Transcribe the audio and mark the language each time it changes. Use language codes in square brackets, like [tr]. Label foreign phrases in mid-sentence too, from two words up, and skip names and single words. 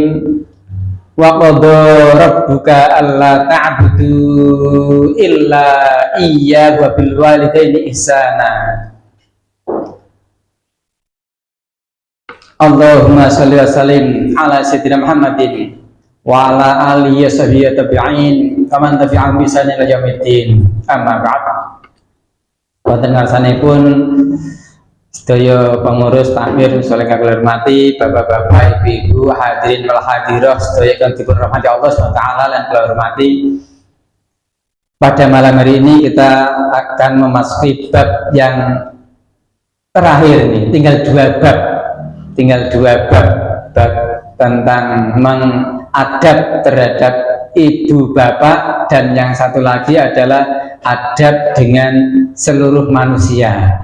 [ar] وقضى ربك ألا تعبدوا إلا إياه وبالوالدين إحسانا. اللهم صل وسلم على سيدنا محمد وعلى آله وصحبه التابعين كمن تبعهم بإحسان إلى يوم الدين. أما بعد. [jv] Wonten ngarsanipun sedaya pengurus takmir saleh kula hormati, bapak-bapak, ibu-ibu, [ar] الحاضرين والحاضرات [jv] sedaya kang dipun rahmati Allah SWT lan kula hormati. [id] Pada malam hari ini kita akan memasuki bab yang terakhir nih, tinggal dua bab tentang mengadab terhadap ibu bapak, dan yang satu lagi adalah adab dengan seluruh manusia.